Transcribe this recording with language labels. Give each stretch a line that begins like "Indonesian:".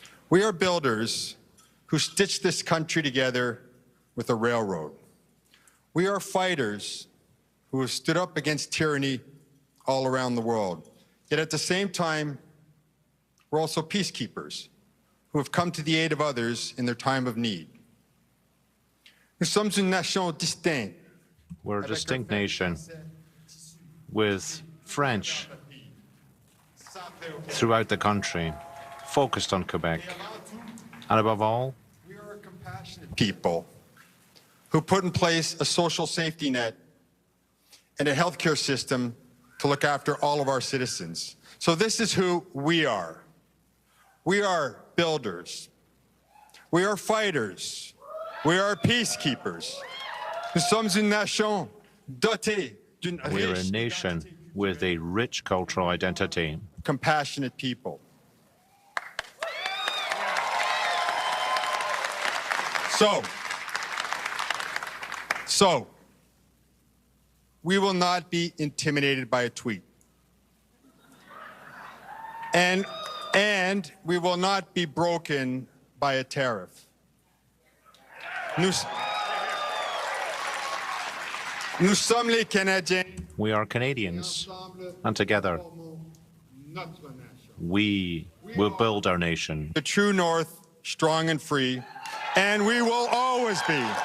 English: We are builders who stitched this country together with a railroad. We are fighters who have stood up against tyranny all around the world. Yet at the same time, we're also peacekeepers who have come to the aid of others in their time of need.
French: Nous sommes une nation distincte.
English: We're a distinct nation with French throughout the country, focused on Quebec. And above all, we are a compassionate people who put in place a social safety net and a healthcare system to look after all of our citizens. So this is who we are. We are builders. We are fighters. We are peacekeepers.
French: Nous sommes une nation dotée d'une riche
English: we're a nation with a rich cultural identity. Compassionate people. So, we will not be intimidated by a tweet. And we will not be broken by a tariff.
French: Nous sommes les Canadiens.
English: We are Canadians, and together we will build our nation. The true north, strong and free, and we will always be.